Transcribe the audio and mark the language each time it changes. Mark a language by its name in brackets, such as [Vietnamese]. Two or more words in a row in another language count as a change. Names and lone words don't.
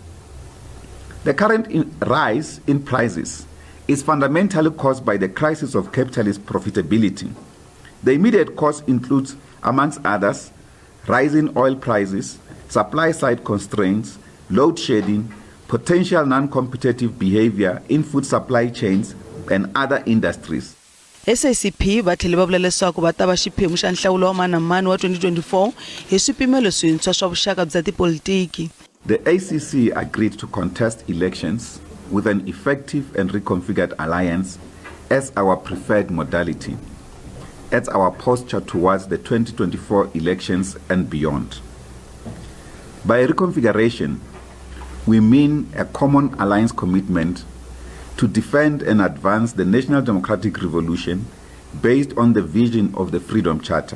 [English] The current rise in prices is fundamentally caused by the crisis of capitalist profitability. The immediate cause includes, amongst others, rising oil prices, supply-side constraints, load shedding, potential non-competitive behavior in food supply chains and other industries. [Tsonga] SACP va tlhela va vula leswaku va ta va xiphemu xa nhlawulo wa mani na mani wa 2024 hi swipimelo swintshwa swa vuxaka bya tipolitiki. [English] The ACC agreed to contest elections with an effective and reconfigured alliance as our preferred modality, as our posture towards the 2024 elections and beyond. By reconfiguration, we mean a common alliance commitment to defend and advance the national democratic revolution based on the vision of the Freedom Charter.